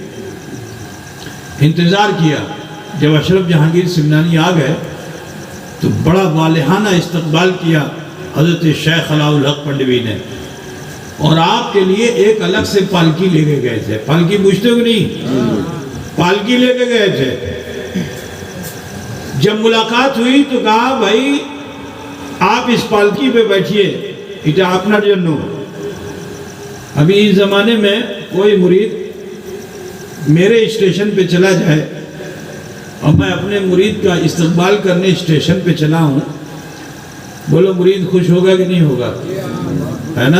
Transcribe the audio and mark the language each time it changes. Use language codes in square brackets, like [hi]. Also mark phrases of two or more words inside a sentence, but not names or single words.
[ur] انتظار کیا، جب اشرف جہانگیر سمنانی آ گئے تو بڑا والہانہ استقبال کیا حضرت شیخ علاء الحق پنڈوی نے، اور آپ کے لیے ایک الگ سے پالکی لے کے گئے تھے۔ پالکی پوچھتے ہو کہ نہیں؟ پالکی لے کے گئے تھے۔ جب ملاقات ہوئی تو کہا بھائی آپ اس پالکی پہ بیٹھیے، [bn] এটা আপনার জন্য۔ [ur] ابھی اس زمانے میں کوئی مرید میرے اسٹیشن پہ چلا جائے اور میں اپنے مرید کا استقبال کرنے اسٹیشن پہ چلا ہوں، بولو مرید خوش ہوگا کہ نہیں ہوگا؟ ہے نا؟